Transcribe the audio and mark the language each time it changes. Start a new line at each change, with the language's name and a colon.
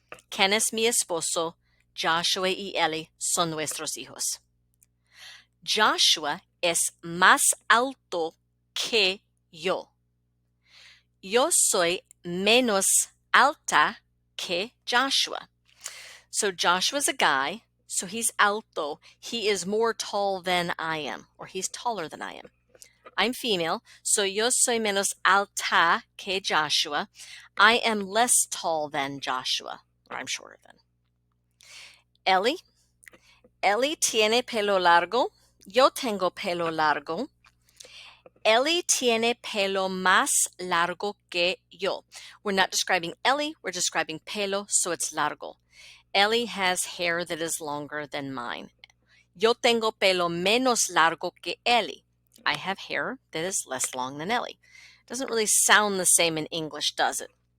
Spanish: Ken es mi esposo, Joshua y Ellie son nuestros hijos. Joshua es más alto que yo. Yo soy menos alta que Joshua.
English: So Joshua's a guy, so he's alto. He is more tall than I am, or he's taller than I am. I'm female, so
Spanish: yo soy menos alta que Joshua.
English: I am less tall than Joshua, or I'm shorter than.
Spanish: Ellie tiene pelo largo. Yo tengo pelo largo. Ellie tiene pelo más largo que yo.
English: We're not describing Ellie, we're describing pelo, so it's largo. Ellie has hair that is longer than mine.
Spanish: Yo tengo pelo menos largo que Ellie.
English: I have hair that is less long than Ellie. Doesn't really sound the same in English, does it?